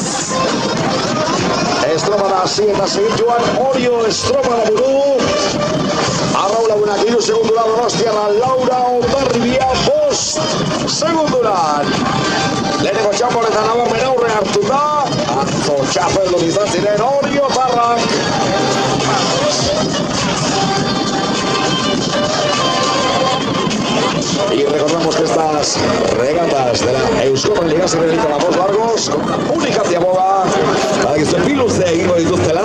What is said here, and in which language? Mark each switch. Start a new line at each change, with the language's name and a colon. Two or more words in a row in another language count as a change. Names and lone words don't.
Basque: Estropada hasi eta segituan Orio estropada buru, Arraun Lagunak 3 segundura, Donostiarra Laura, Ondarribia 5 segunduran. Lehenengo txapoletan nabarmen aurre hartuta, atzo txapeldu izan ziren Orio Tarrak.
Spanish: Y recordamos que estas regatas de la Euskal Liga se dedican a dos largos con una única ziaboga para que
Basque: zuen biluze egingo dituztela.